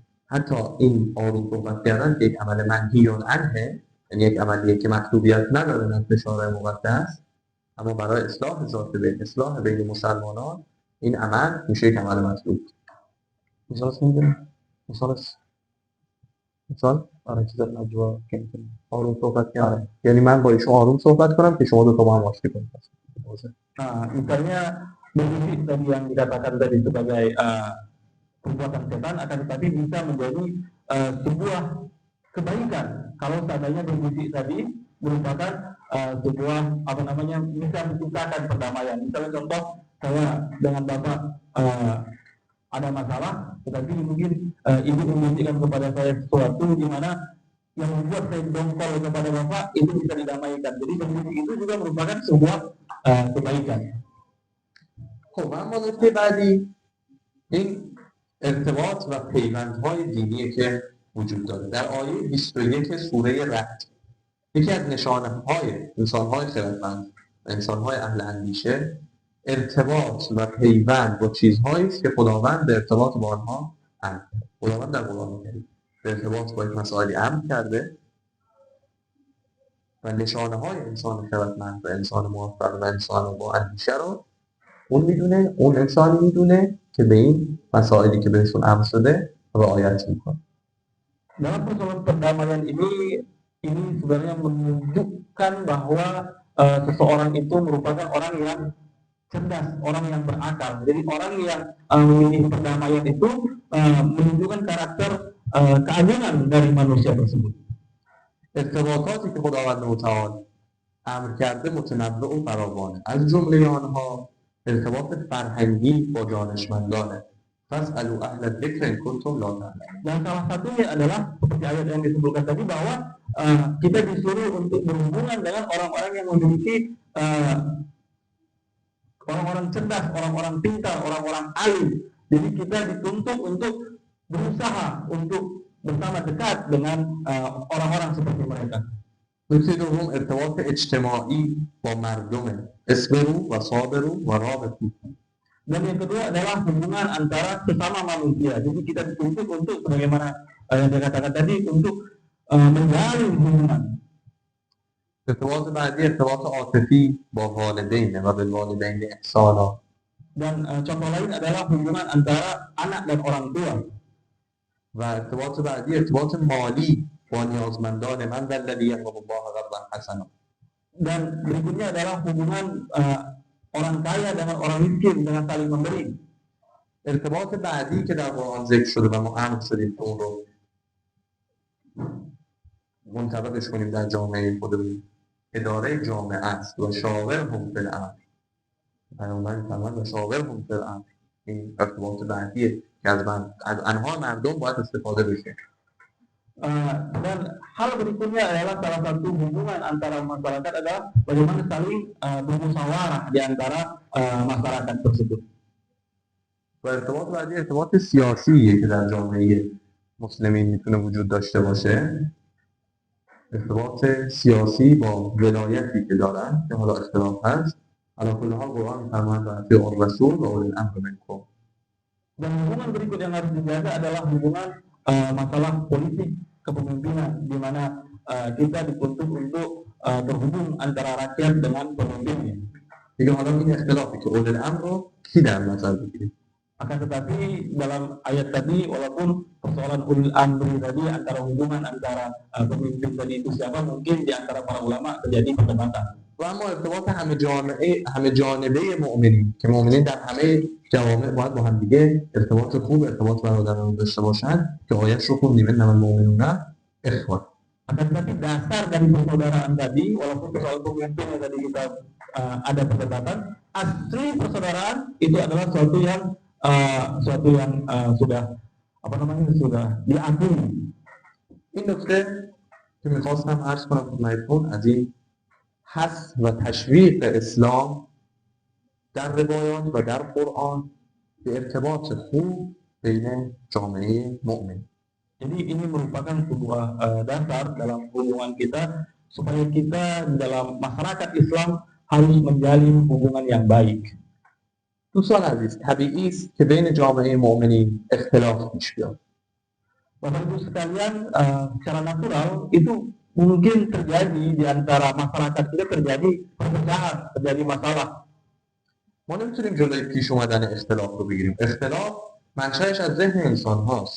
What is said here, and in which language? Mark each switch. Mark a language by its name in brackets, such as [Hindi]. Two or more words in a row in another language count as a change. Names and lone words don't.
[Persian] حتی این آروم صحبت کردن یک عمل [Arabic] منهی عنه، [Persian] یعنی یک عملیه که مطلوبیت نداره نزد شارع مقدس، اما برای اصلاح ذات بین، اصلاح بین مسلمانان این عمل میشه یک عمل مطلوب. مثالش نمیدونم؟ مثال؟ آره چیز نجوا که آروم صحبت کردن، یعنی من با ایشون آروم صحبت کنم که شما دو تا با هم آشتی کنید. [Indonesian] Nah, misalnya berbisik tadi yang dikatakan tadi sebagai perbuatan setan, akan tetapi bisa menjadi sebuah kebaikan kalau seandainya berbisik tadi merupakan sebuah bisa menciptakan perdamaian. Misalnya contoh, saya dengan bapak ada masalah, tetapi mungkin ibu membisikkan kepada saya sesuatu di mana yang membuat saya dongkol kepada bapak itu bisa didamaikan. Jadi berbisik itu juga merupakan sebuah kebaikan. [Persian] خب اما نکته بعدی این ارتباط و پیوندهای دینی که وجود داره. در آیه 21 سوره رعد یکی از نشانه‌های انسان‌های خردمند و انسان‌های اهل اندیشه ارتباط و پیوند با چیزهایی است که خداوند به ارتباط با آنها امر کرده. خداوند در قرآن کریم به ارتباط با این مسائلی امر کرده و نشانه‌های انسان خردمند و انسان موفق و انسان با اندیشه رو اون انسانی میدونه که به این مسائلی که بهشون امر شده رعایت میکنه. [Indonesian] Dalam persoalan perdamaian ini sebenarnya menunjukkan bahwa seseorang itu merupakan orang yang cerdas, orang yang berakal. Jadi orang yang memilih perdamaian itu menunjukkan karakter keagungan dari manusia tersebut. [Persian] ارتباطاتی که خداوند متعال امر کرده متنوع و فراوانه. از جمله آنها ارتباط فرهنگی با دانشمندانه. [Arabic] فاسألوا اهل الذکر ان کنتم لا تعلمون. [Indonesian] Dan salah satunya adalah seperti ayat yang disebutkan tadi bahwa kita disuruh untuk berhubungan dengan orang-orang yang memiliki orang-orang cerdas, orang-orang pintar, orang-orang alim. Jadi kita dituntut untuk berusaha untuk bersama dekat dengan orang-orang seperti mereka. [Persian] نکته دوم ارتباط اجتماعی با مردمه. [Arabic] اصبروا و صابروا و رابطوا. [Indonesian] Dan yang kedua adalah hubungan antara sesama manusia. Jadi kita dituntut untuk sebagaimana yang saya katakan tadi untuk menjalin hubungan. [Persian] ارتباط بعدی ارتباط عاطفی با والدین [Arabic] و بالوالدین احسانا. [Indonesian] Dan contoh lain adalah hubungan antara anak dan orang tua. [Persian] و ارتباط بعدی ارتباط مالی با نیازمندان [Arabic] من والذی یقرض الله قرضا حسنا. [Indonesian] Dan berikutnya adalah hubungan orang kaya dengan orang miskin dengan saling memberi. [Persian] ارتباط بعدی که در قرآن ذکر شده و ما امر شدیم که اون رو منطبقش کنیم در جامعه خودمون، اداره جامعه است [Arabic] و شاورهم فی الامر. [Persian] پیامبر فرمود [Arabic] و شاورهم فی الامر. [Persian] این ارتباط بعدیه که از انها مردم باید استفاده بشه. [Indonesian] Dan hal berikutnya adalah salah satu hubungan antara masyarakat adalah bagaimana saling bermusyawarah di antara masyarakat tersebut. [Persian] و ارتباط بعدی ارتباط سیاسیه که در جامعه مسلمین میتونه وجود داشته باشه. ارتباط سیاسی با ولایتی که دارن که حالا اختلاف هست. علی کل حال قرآن می‌فرماید [Arabic] و اطیعوا الرسول و اولی الامر منکم. [Indonesian] Dan hubungan berikut yang harus dijaga adalah hubungan masalah politik kepemimpinan, di mana kita dituntut untuk terhubung antara rakyat dengan pemimpinnya. [Persian] دیگه حالا این اختلافی که [Arabic] اولی الامر [Persian] رو کی در نظر بگیریم؟ [Indonesian] Akan tetapi dalam ayat tadi, walaupun persoalan ulil amri tadi antara hubungan antara pemimpin tadi itu siapa, mungkin di antara para ulama terjadi perdebatan. [Persian] و اما ارتباط همه جانبه مؤمنین که مؤمنین در همه جوامع باید با هم دیگه ارتباط خوب، ارتباط برادرانه داشته باشن که آیه‌اش رو خوندیم [Arabic] انما المؤمنون اخوة. [Indonesian] Akan tetapi dasar dari persaudaraan tadi, walaupun persoalan pemimpinnya tadi kita ada perdebatan, asli persaudaraan itu adalah suatu yang sudah sudah diakui. [Persian] این نکته که میخواستم عرض کنم خدمتتون از این حث و تشویق اسلام در روایات و در قرآن به ارتباط خوب بین جامعه مؤمن. [Indonesian] Jadi ini merupakan sebuah dasar dalam hubungan kita supaya kita dalam masyarakat Islam harus menjalin hubungan yang baik. [Persian] دوستان عزیز، طبیعی است که بین جامعه مؤمنین اختلاف پیش بیاد. [Indonesian] Bapak Ibu sekalian, secara natural itu mungkin terjadi di antara masyarakat kita terjadi perpecahan, terjadi masalah. [Persian] ما نمیتونیم جلوی پیش اومدن اختلاف رو بگیریم. اختلاف منشأش از ذهن انسان هاست.